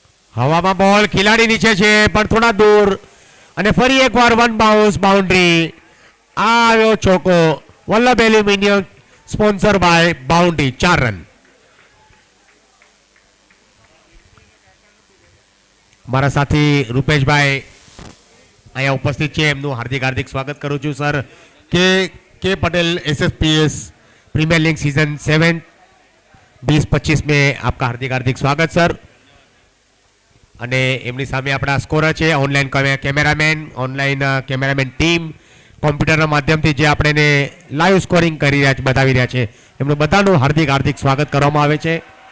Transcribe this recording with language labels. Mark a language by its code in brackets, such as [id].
[gu] હવામાં બોલ, ખેલાડી નીચે છે પણ થોડા દૂર અને ફરી એકવાર વન બાઉન્સ બાઉન્ડ્રી. આ આવ્યો ચોકો. Vallabh aluminium sponsor by boundary, 4 run. મારા સાથી રૂપેશભાઈ અહીંયા ઉપસ્થિત છે, એમનું હાર્દિક હાર્દિક સ્વાગત કરું છું. [hi] સર के Patel SSPS premiere league season 7 20-25 में आपका हार्दिक हार्दिक स्वागत सर. [gu] અને એમની સામે આપણા સ્કોરર છે, ઓનલાઈન કેમેરામેન ટીમ, કોમ્પ્યુટરના માધ્યમથી જે આપણે એને લાઈવ સ્કોરિંગ કરી રહ્યા છે, બતાવી રહ્યા છે, એમનું બધાનું હાર્દિક હાર્દિક સ્વાગત કરવામાં આવે છે.